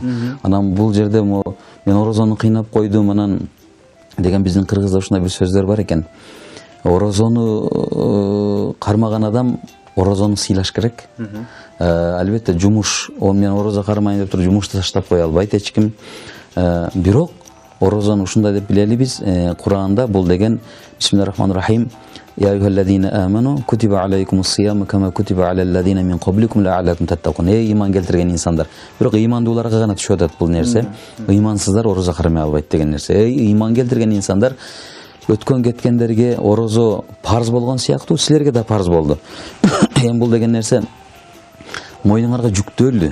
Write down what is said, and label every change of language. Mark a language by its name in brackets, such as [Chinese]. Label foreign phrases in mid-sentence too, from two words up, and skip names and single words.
[Kyrgyz] Анан бул жерде мен орозону кыйнап койдум анан деген биздин кыргызда ушундай бир сөздөр бар экен. Орозону кармаган адам орозону сыйлаш керек. Албетте жумуш, мен орозо кармайын деп туруп жумушту таштап кое албайт эч ким. Бирок орозону ушундай деп билели биз, Куранда бул деген [Arabic] بسم الله الرحمن الرحيم. يا أيها الذين آمنوا كتب عليكم الصيام كما كتب على الذين من قبلكم لعلكم تتقون. [Kyrgyz] Ыйман келтирген инсандар. Бирок ыймандууларга гана түшүп атат бул нерсе. Ыймансыздар орозо кармай албайт деген нерсе. Ыйман келтирген инсандар өткөн кеткендерге орозо парз болгон сыяктуу силерге да парз болду. Эми бул деген нерсе мойнуңарга жүктөлдү.